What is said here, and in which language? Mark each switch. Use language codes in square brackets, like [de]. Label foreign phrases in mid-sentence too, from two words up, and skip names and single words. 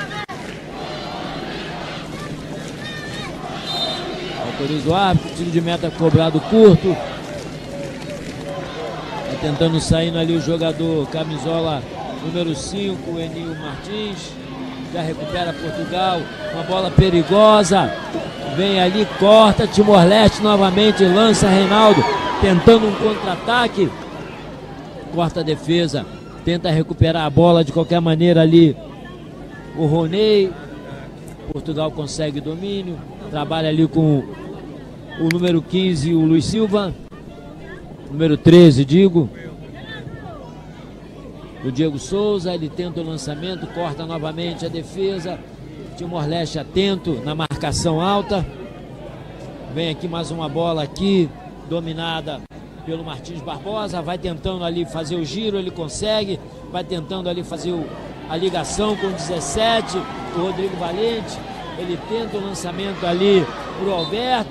[pt] Autoriza o árbitro, tiro de meta cobrado curto. Vai tentando sair ali o jogador camisola número 5, Enil Martins. Já recupera Portugal. Uma bola perigosa. Vem ali, corta. Timor-Leste novamente. Lança Reinaldo. Tentando um contra-ataque. Corta a defesa. Tenta recuperar a bola de qualquer maneira ali. O Roney. Portugal consegue domínio. Trabalha ali com o número 15, o Luiz Silva. Número 13, digo. O Diego Souza, ele tenta o lançamento, corta novamente a defesa. Timor-Leste atento na marcação alta. Vem aqui mais uma bola aqui, dominada pelo Martins Barbosa. Vai tentando ali fazer o giro, ele consegue. Vai tentando ali fazer a ligação com o 17, o Rodrigo Valente. Ele tenta o lançamento ali pro Alberto.